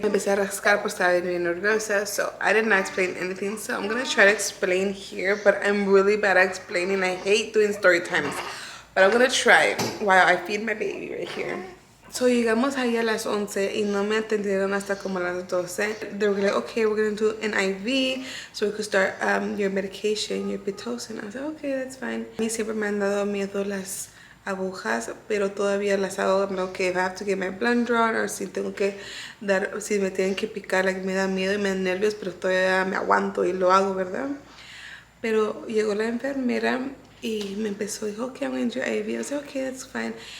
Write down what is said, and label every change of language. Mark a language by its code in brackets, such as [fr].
[es] Me empecé a rascar porque estaba bien nerviosa. [en] So I did not explain anything. So I'm gonna try to explain here, but I'm really bad at explaining. I hate doing story times, but I'm gonna try while I feed my baby right here. [es] So llegamos ahí a las 11 y no me atendieron hasta como a las 12. [en] They were like, okay, we're gonna do an IV so we could start your medication, your Pitocin. I was like, okay, that's fine. [es] A mí siempre me han dado miedo las agujas, pero todavía las hago, no, que [en] if I have to get my blood drawn, [es] or si tengo que dar, si me tienen que picar, like, me da miedo y me da nervios, pero todavía me aguanto y lo hago, ¿verdad? Pero llegó la enfermera y me empezó, dijo, [en] okay, I'm going to do IV. I was like, okay, that's fine.